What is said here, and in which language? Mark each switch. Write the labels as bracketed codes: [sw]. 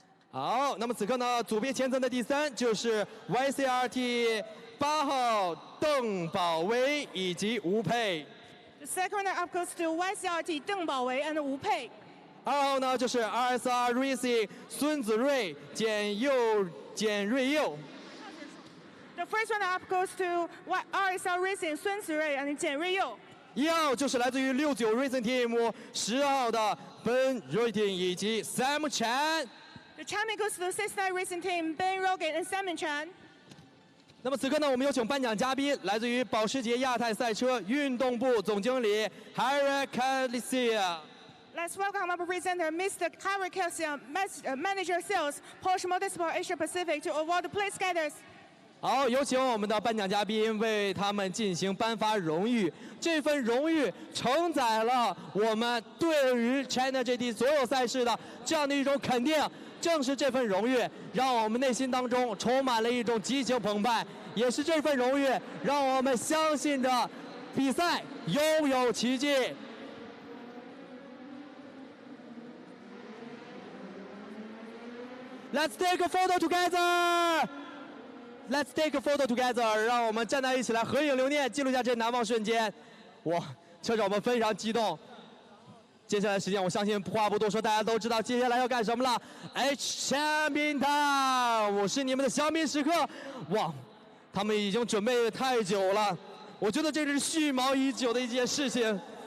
[zh] 好，那么此刻呢，组别前3的第3就是 YCRT 8号邓宝威以及吴佩。 [en] The second runner-up goes to YCRT 邓宝维 and 吴佩。 [zh] 2号呢就是 RSR Racing 孙子睿简瑞佑。 [en] The first runner-up goes to RSR Racing 孙子睿 and 简瑞佑。 [zh] 1号就是来自于69 Racing Team 10号的 Ben Roytin 以及 Sam Chan。 [en] The champion goes to 69 Racing Team Ben Rogan and Simon Chan。 [zh] 那么此刻呢，我们有请颁奖嘉宾，来自于保时捷亚太赛车运动部总经理 Harry Calisia。 Let's [en] welcome our presenter, Mr. Harry Calisia, Manager Sales, Porsche Motorsport Asia Pacific, to award the place getters. [zh] 好，有请我们的颁奖嘉宾为他们进行颁发荣誉。这份荣誉承载了我们对于 China GT 所有赛事的这样的一种肯定。正是这份荣誉，让我们内心当中充满了一种激情澎湃。也是这份荣誉，让我们相信着比赛拥有奇迹。 [en] Let's take a photo together. Let's take a photo together. [zh] 让我们站在一起来合影留念，记录一下这难忘瞬间。哇，车手们非常激动。接下来时间，我相信话不多说，大家都知道接下来要干什么了。 It's champion time，是你们的香槟时刻。哇，他们已经准备太久了，我觉得这是蓄谋已久的一件事情。